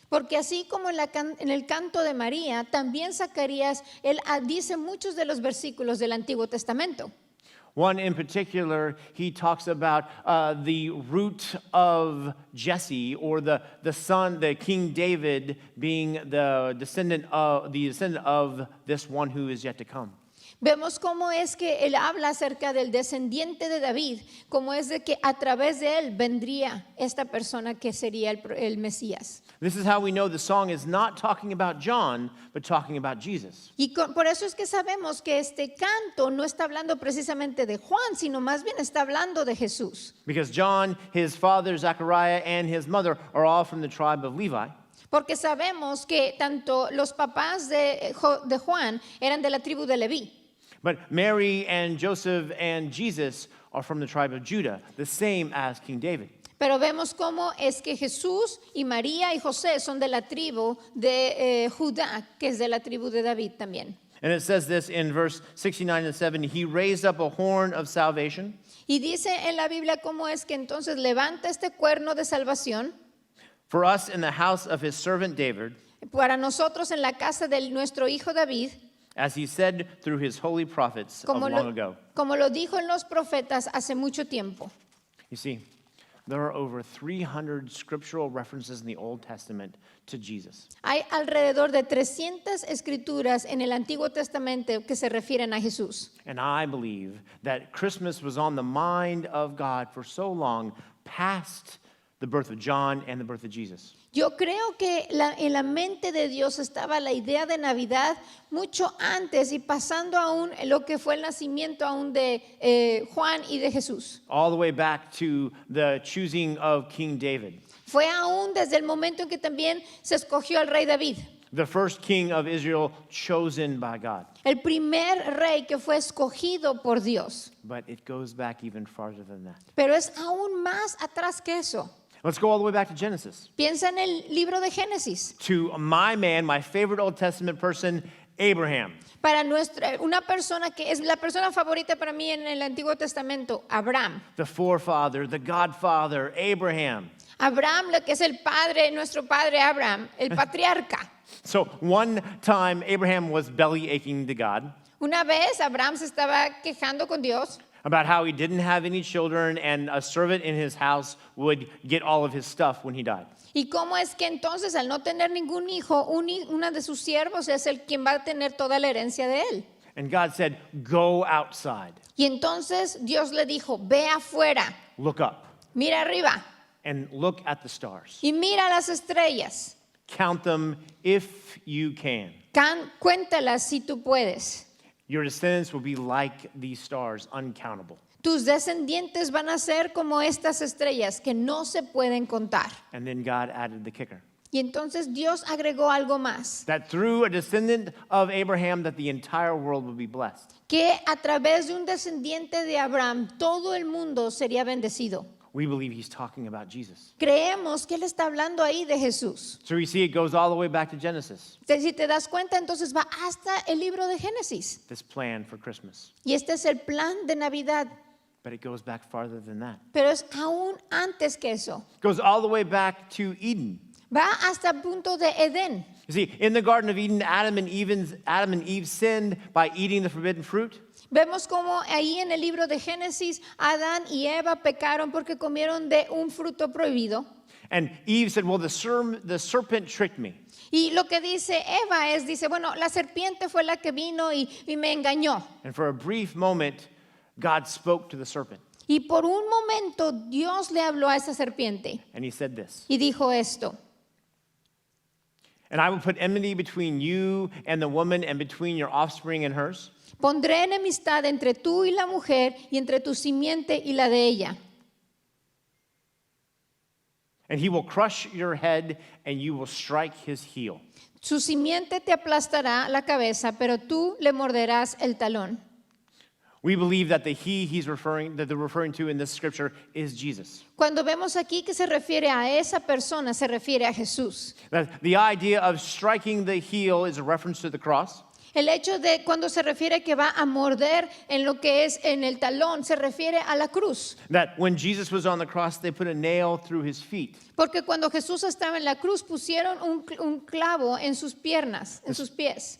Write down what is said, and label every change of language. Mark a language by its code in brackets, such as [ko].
[es] Porque así como en el canto de María, también Zacarías, él dice muchos de los versículos del Antiguo Testamento. [en] One in particular, he talks about the root of Jesse, or the son, the King David, being the descendant of this one who is yet to come. [es] Vemos cómo es que él habla acerca del descendiente de David, cómo es de que a través de él vendría esta persona que sería el Mesías. [en] This is how we know the song is not talking about John, but talking about Jesus. [es] Y por eso es que sabemos que este canto no está hablando precisamente de Juan, sino más bien está hablando de Jesús. [en] Because John, his father, Zechariah, and his mother are all from the tribe of Levi. [es] Porque sabemos que tanto los papás de Juan eran de la tribu de Leví. [en] But Mary and Joseph and Jesus are from the tribe of Judah, the same as King David. [es] Pero vemos cómo es que Jesús y María y José son de la tribu de Judá, que es de la tribu de David también. [en] And it says this in verse 69 and 70, he raised up a horn of salvation [es] Y dice en la Biblia cómo es que entonces levanta este cuerno de salvación [en] for us in the house of his servant David, [es] para nosotros en la casa de nuestro hijo David, [en] as he said through his holy prophets of long ago. [es] como lo dijo en los profetas hace mucho tiempo. [en] You see, there are over 300 scriptural references in the Old Testament to Jesus. [es] Hay alrededor de 300 escrituras en el Antiguo Testamento que se refieren a Jesús. [en] And I believe that Christmas was on the mind of God for so long, past the birth of John and the birth of Jesus. [es] Yo creo que en la mente de Dios estaba la idea de Navidad mucho antes y pasando aún lo que fue el nacimiento aún de Juan y de Jesús. [en] All the way back to the choosing of King David, [es] Fue aún desde el momento en que también se escogió al rey David, [en] the first king of Israel chosen by God. [es] el primer rey que fue escogido por Dios. [en] But it goes back even farther than that. [es] Pero es aún más atrás que eso. [en] Let's go all the way back to Genesis. [es] Piensa en el libro de Génesis. [en] To my man, my favorite Old Testament person, Abraham. [es] Para una persona que es la persona favorita para mí en el Antiguo Testamento, Abraham. [en] The forefather, the godfather, Abraham. [es] Abraham, lo que es el padre, nuestro padre Abraham, el patriarca. [en] So one time, Abraham was belly aching to God [es] Una vez Abraham se estaba quejando con Dios [en] about how he didn't have any children and a servant in his house would get all of his stuff when he died. [es] y cómo es que entonces al no tener ningún hijo, una de sus siervos es el quien va a tener toda la herencia de él. [en] And God said, go outside, [es] Y entonces Dios le dijo, ve afuera, [en] look up, [es] mira arriba [en] and look at the stars. [es] y mira las estrellas. [en] Count them if you can. [es] Cuéntalas si tú puedes. [en] Your descendants will be like these stars, uncountable. [es] Tus descendientes van a ser como estas estrellas que no se pueden contar. [en] And then God added the kicker. [es] Y entonces Dios agregó algo más, [en] That through a descendant of Abraham, that the entire world would be blessed. [es] que a través de un descendiente de Abraham todo el mundo sería bendecido. [en] We believe he's talking about Jesus. [es] Creemos que él está hablando ahí de Jesús. [en] So we see it goes all the way back to Genesis, [es] Si te das cuenta, entonces va hasta el libro de Génesis. [en] this plan for Christmas. [es] Y este es el plan de Navidad, [en] But it goes back farther than that. [es] pero es aún antes que eso. [en] It goes all the way back to Eden. [es] Va hasta el punto de Edén. [en] You see, in the Garden of Eden, Adam and Eve sinned by eating the forbidden fruit. [es] Vemos cómo ahí en el libro de Génesis, Adán y Eva pecaron porque comieron de un fruto prohibido. [en] And Eve said, well, the serpent tricked me. [es] Y lo que dice Eva dice, bueno, la serpiente fue la que vino y me engañó. [en] And for a brief moment, God spoke to the serpent. [es] Y por un momento Dios le habló a esa serpiente [en] And he said this, [es] y dijo esto. [en] and I will put enmity between you and the woman and between your offspring and hers. [es] Pondré enemistad entre tú y la mujer y entre tu simiente y la de ella. [en] And he will crush your head and you will strike his heel. [es] Su simiente te aplastará la cabeza, pero tú le morderás el talón. [en] We believe that they're referring to in this scripture is Jesus. [es] Cuando vemos aquí que se refiere a esa persona, se refiere a Jesús. [en] That the idea of striking the heel is a reference to the cross. [es] El hecho de cuando se refiere que va a morder en lo que es en el talón, se refiere a la cruz. [en] That when Jesus was on the cross, they put a nail through his feet. [es] Porque cuando Jesús estaba en la cruz, pusieron un clavo en sus piernas, en sus pies.